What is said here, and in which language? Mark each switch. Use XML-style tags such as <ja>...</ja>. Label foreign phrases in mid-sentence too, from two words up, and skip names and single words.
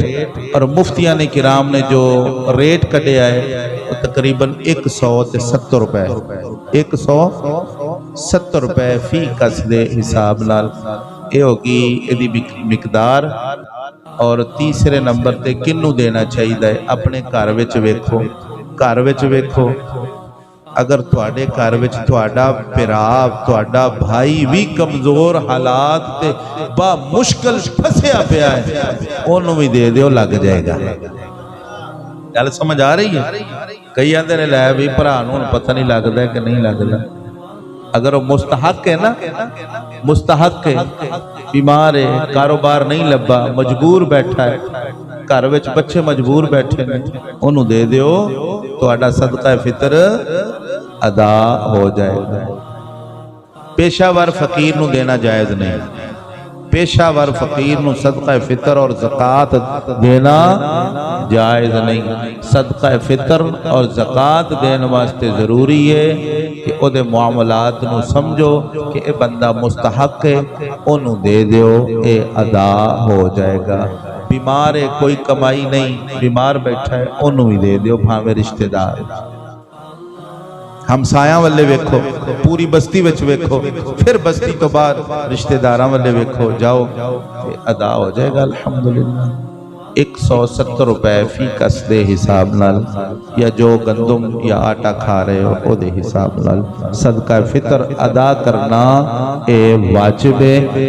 <pa>اور مفتیان کرام نے جو ریٹ کٹیا ہے وہ تقریباً 170 روپے 170 روپے فی کس دے حساب نال اے ہوگی ایدی مقدار. اور تیسرے نمبر تے کنوں دینا چاہیے. اپنے گھر وچ ویکھو, گھر وچ ویکھو اگر تواڈے گھر وچ تواڈا بھرا تواڈا بھائی بھی کمزور حالات تے با مشکل پھسیا پیا ہے اونوں بھی دے دیو, لگ جائے گا. گل سمجھ آ رہی ہے؟ کئی آندے نے لے بھی بھرا نوں پتہ نہیں لگدا کہ نہیں لگدا. اگر وہ مستحق ہے نا, مستحق ہے, بیمار ہے, کاروبار نہیں لبا, مجبور بیٹھا ہے, گھر وچ بچے مجبور بیٹھے نے, انہوں دے دیو, تہاڈا صدقہ فطر ادا ہو جائے گا. پیشہ ور فقیر نو دینا جائز نہیں. پیشہ ور فقیر نو صدقہ فطر اور زکوٰۃ دینا جائز نہیں. صدقہ فطر اور زکوٰۃ دین واسطے ضروری ہے کہ او دے معاملات نو سمجھو کہ اے بندہ مستحق ہے, انہوں دے دیو, اے ادا ہو جائے گا. بیمار ہے, کوئی کمائی نہیں, بیمار بیٹھا ہے, انہوں ہی دے دیو, بھاویں رشتہ دار. ہمسایاں والے ویکھو, پوری بستی وچ ویکھو, پھر بستی تو بعد رشتہ داراں والے ویکھو, جاؤ ادا ہو جائے گا الحمدللہ. 170 روپے فی کس دے حساب نال یا جو گندم یا آٹا کھا رہے ہو او دے حساب نال صدقہ فطر ادا کرنا اے واجب ہے.</pa>